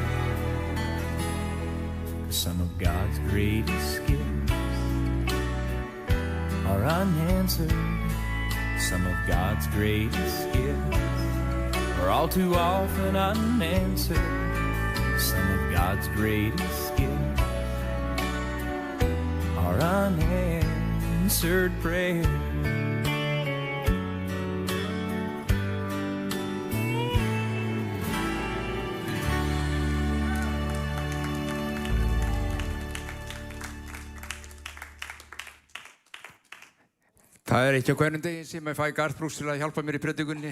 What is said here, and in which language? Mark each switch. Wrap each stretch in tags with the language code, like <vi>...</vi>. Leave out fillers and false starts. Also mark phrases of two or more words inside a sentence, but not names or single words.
<en>'Cause some of God's greatest gifts are unanswered. Some of God's greatest gifts are all too often unanswered. Some of God's greatest gifts are unanswered prayers.</en> <is>Það ekki á hverjum degi sem ég fæ Garth Brooks til að hjálpa mér í predikunni.</is>